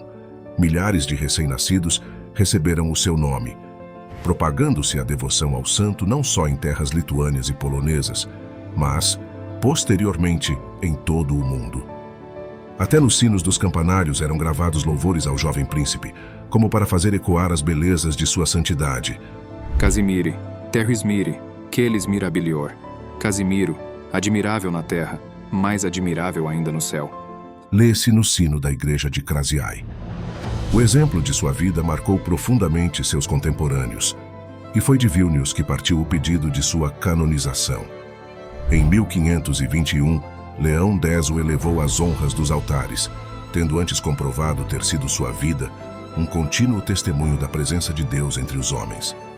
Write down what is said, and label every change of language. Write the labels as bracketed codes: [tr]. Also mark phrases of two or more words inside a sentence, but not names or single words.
[pt] Milhares de recém-nascidos receberam o seu nome, propagando-se a devoção ao santo não só em terras lituânias e polonesas, mas, posteriormente, em todo o mundo. Até nos sinos dos campanários eram gravados louvores ao jovem príncipe, como para fazer ecoar as belezas de sua santidade. [la] Casimiri, terris miri, quelis mirabilior. [pt] Casimiro, admirável na terra, mais admirável ainda no céu. Lê-se no sino da igreja de Crasiai. O exemplo de sua vida marcou profundamente seus contemporâneos, e foi de Vilnius que partiu o pedido de sua canonização. Em 1521, Leão X o elevou às honras dos altares, tendo antes comprovado ter sido sua vida um contínuo testemunho da presença de Deus entre os homens.